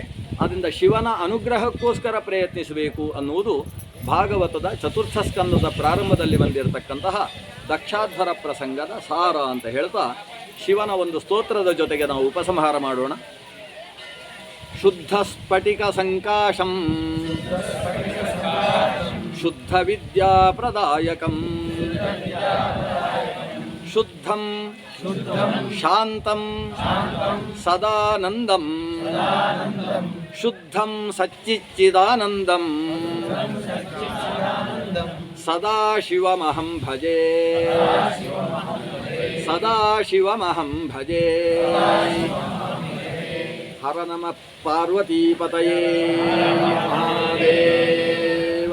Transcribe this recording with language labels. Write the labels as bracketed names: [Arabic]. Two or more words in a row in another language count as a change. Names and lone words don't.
[Kannada] ಆದ್ದರಿಂದ ಶಿವನ ಅನುಗ್ರಹಕ್ಕೋಸ್ಕರ ಪ್ರಯತ್ನಿಸಬೇಕು ಅನ್ನುವುದು ಭಾಗವತದ ಚತುರ್ಥ ಸ್ಕಂದದ ಪ್ರಾರಂಭದಲ್ಲಿ ಬಂದಿರತಕ್ಕಂತಹ ದಕ್ಷಾಧ್ವರ ಪ್ರಸಂಗದ ಸಾರ ಅಂತ ಹೇಳ್ತಾ ಶಿವನ ಒಂದು ಸ್ತೋತ್ರದ ಜೊತೆಗೆ ನಾವು ಉಪಸಂಹಾರ ಮಾಡೋಣ. [Sanskrit] ಶುದ್ಧ ಸ್ಫಟಿಕ ಸಂಕಾಶಂ ಶುದ್ಧ ವಿದ್ಯಾ ಪ್ರದಾಯಕಂ ಶುದ್ಧಂ ಶಾಂತಂ ಸದಾನಂದಂ ಶುದ್ಧಂ ಸಚ್ಚಿದಾನಂದಂ ಸದಾಶಿವಮಹಂ ಭಜೆ ಸದಾಶಿವಮಹಂ ಭಜೆ. ಹರ ನಮಃ ಪಾರ್ವತೀಪತಯೇ ಮಹಾದೇವ.